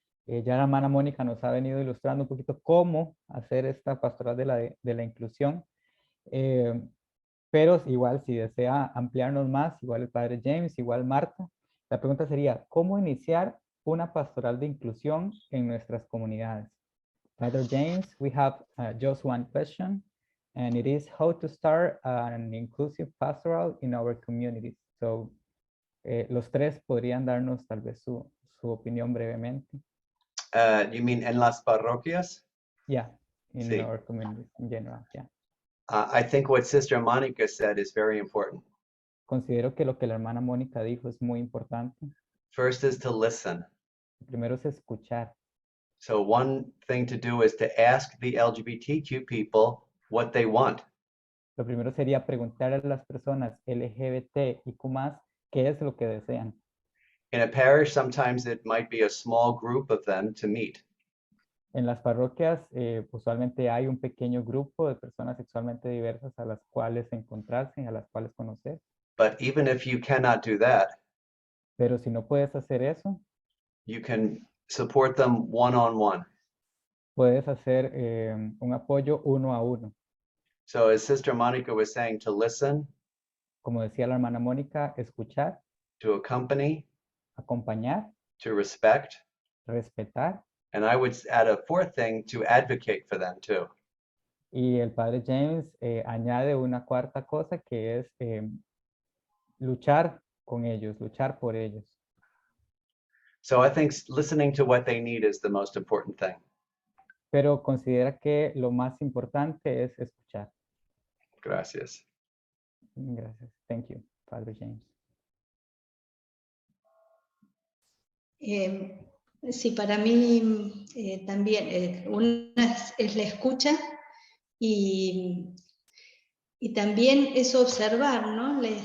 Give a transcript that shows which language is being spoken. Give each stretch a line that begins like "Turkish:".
Spanish: Ya la hermana Mónica nos ha venido ilustrando un poquito cómo hacer esta pastoral de la inclusión. Pero igual si desea ampliarnos más, igual el padre James, igual Marta, la pregunta sería, ¿cómo iniciar una pastoral de inclusión en nuestras comunidades?
English: Father James, we have just one question, and it is how to start an inclusive pastoral in our communities.
Spanish: So, los tres podrían darnos tal vez su opinión brevemente.
English: You mean
Spanish: en las parroquias?
English: Yeah, in
Spanish: Sí.
English: our communities in general, yeah. I think what Sister Monica said is very important.
Spanish: Considero que lo que la hermana Mónica dijo es muy importante.
English: First is to listen.
Spanish: Primero es escuchar.
English: So one thing to do is to ask the LGBTQ people what they want.
Spanish: Lo primero sería preguntar a las personas LGBTIQ+, qué es lo que desean.
English: In a parish, sometimes it might be a small group of them to meet.
Spanish: En las parroquias usualmente hay un pequeño grupo de personas sexualmente diversas a las cuales encontrarse, a las cuales conocer.
English: But even if you cannot do that,
Spanish: Pero si no puedes hacer eso,
English: you can support them one-on-one.
Spanish: puedes hacer un apoyo uno a uno.
English: So as Sister Monica was saying, to listen,
Spanish: Como decía la hermana Mónica, escuchar,
English: to accompany,
Spanish: acompañar,
English: to respect,
Spanish: respetar.
English: and I would add a fourth thing, to advocate for them too.
Spanish: Y el padre James añade una cuarta cosa que es luchar con ellos, luchar por ellos.
English: So I think listening to what they need is the most important thing.
Spanish: Pero considera que lo más importante es escuchar. Gracias. Gracias.
English: Thank you, Father James.
Spanish: Sí, para mí también una es la escucha y también es observar, ¿no?